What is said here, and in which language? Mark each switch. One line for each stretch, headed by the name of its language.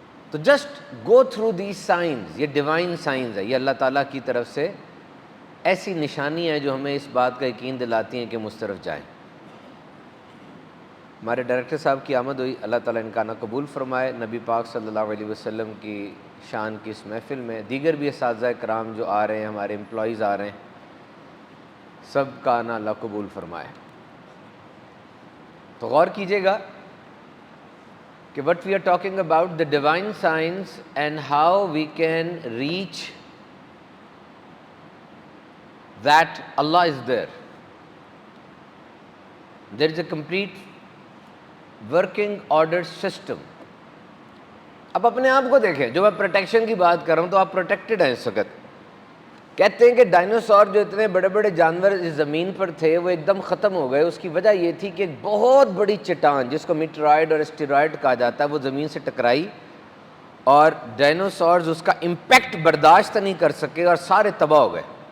Urdu: تو
English: just go through these signs,
Urdu: یہ divine signs ہے، یہ اللہ تعالیٰ کی طرف سے ایسی نشانی ہے جو ہمیں اس بات کا یقین دلاتی ہیں کہ مسترف جائیں۔ ہمارے ڈائریکٹر صاحب کی آمد ہوئی، اللہ تعالیٰ ان کا نہ قبول فرمائے۔ نبی پاک صلی اللہ علیہ وسلم کی شان کی اس محفل میں دیگر بھی اساتذہ کرام جو آ رہے ہیں، ہمارے امپلائیز آ رہے ہیں، سب کا آنا اللہ قبول فرمائے. تو غور کیجیے گا کہ
English: what we are talking about the divine science and how we can reach that Allah is there. There is a complete working ordered system.
Urdu: اب اپنے آپ کو دیکھیں, جو میں پروٹیکشن کی بات کر رہا ہوں تو آپ پروٹیکٹڈ ہیں اس وقت. کہتے ہیں کہ ڈائناسور جو اتنے بڑے بڑے جانور اس زمین پر تھے وہ ایک دم ختم ہو گئے. اس کی وجہ یہ تھی کہ ایک بہت بڑی چٹان جس کو میٹرائڈ اور اسٹیرائڈ کہا جاتا ہے وہ زمین سے ٹکرائی اور ڈائناسورز اس کا امپیکٹ برداشت نہیں کر سکے اور سارے تباہ ہو گئے.